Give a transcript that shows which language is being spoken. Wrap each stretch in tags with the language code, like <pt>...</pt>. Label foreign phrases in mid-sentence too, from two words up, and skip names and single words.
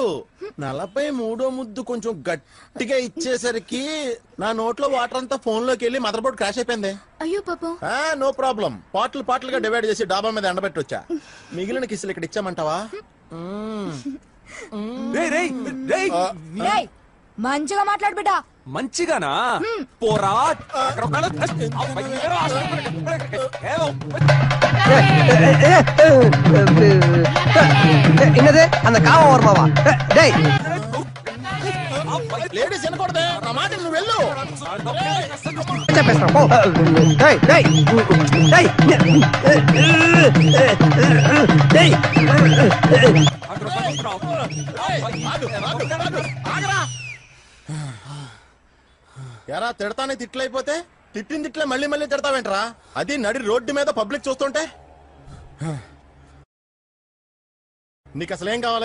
<te>43వ ముద్దు కొంచెం గట్టిగా ఇచ్చేసరికి నా నోట్లో వాటర్ అంతా ఫోన్ లోకి వెళ్ళి</te> <en>mother board crash</en> <te>అయిపోయింది. అయ్యో పాపం</te> <en>No problem.</en> <te>పాటలుగా డివైడ్ చేసి డాబా మీద ఎండబెట్టి వచ్చా. మిగిలిన కిస్సులు ఇక్కడ ఇచ్చామంటావా? రేయ్ రేయ్ రేయ్ రేయ్, మంచిగా మాట్లాడు బిడ్డ మంచిగానా? పోరా</te> <ta>என்னது அந்த காவம் வருமாவா? டேய்</ta> <te>లేడీస్ వినకూడదే నా మాట. నువ్వు వెళ్ళు.</te> <ta>பேசுறேன் போ. டேய் டேய் டேய் டேய்</ta> <te>ఎరా తిడతానే తిట్లయిపోతే తిట్టిన తిట్లే మళ్ళీ మళ్ళీ తిడతావేంట్రా? అది నడి రోడ్డు మీద పబ్లిక్ చూస్తుంటే. నీకు అసలేం కావాలి?</te>